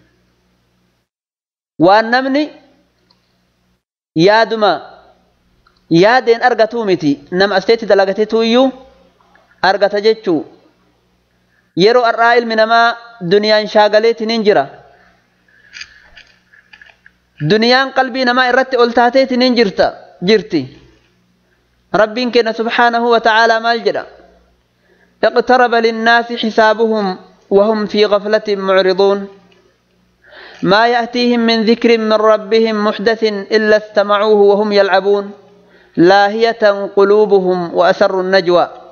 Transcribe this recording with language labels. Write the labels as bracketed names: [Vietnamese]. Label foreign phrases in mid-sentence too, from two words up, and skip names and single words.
[Oromo] waan namni yaaduma yaadeen argatuu miti nama asteetti dalagateetu iyyuu argata jechuu yeroo arraa ilmi namaa duniyaan shaagaleetiniin jira [Arabic] duniyaan qalbii namaa irratti ol taateetiniin jirti [Oromo] Rabbiin keenya [Arabic] سبحانه وتعالى [Oromo] maal jedha [Arabic] اقترب للناس حسابهم وهم في غفلة معرضون ما يأتيهم من ذكر من ربهم محدث إلا استمعوه وهم يلعبون لاهية قلوبهم وأسر النجوى